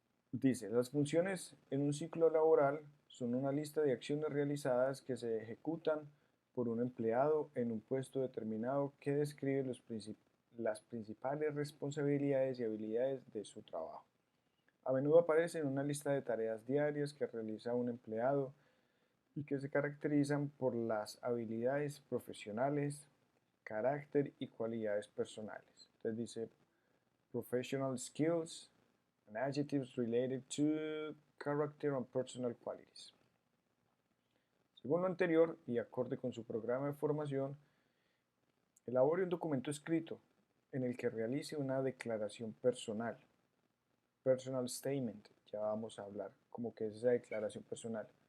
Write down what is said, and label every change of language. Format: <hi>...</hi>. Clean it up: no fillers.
<es>Dice, las funciones en un ciclo laboral son una lista de acciones realizadas que se ejecutan por un empleado en un puesto determinado que describe las principales responsabilidades y habilidades de su trabajo. A menudo aparece en una lista de tareas diarias que realiza un empleado y que se caracterizan por las habilidades profesionales, carácter y cualidades personales. Entonces dice</es> <en>professional skills and adjectives related to character and personal qualities.</en> <es>Según lo anterior y acorde con su programa de formación, elabore un documento escrito en el que realice una declaración personal. Personal statement, ya vamos a hablar como que es esa declaración personal.</es>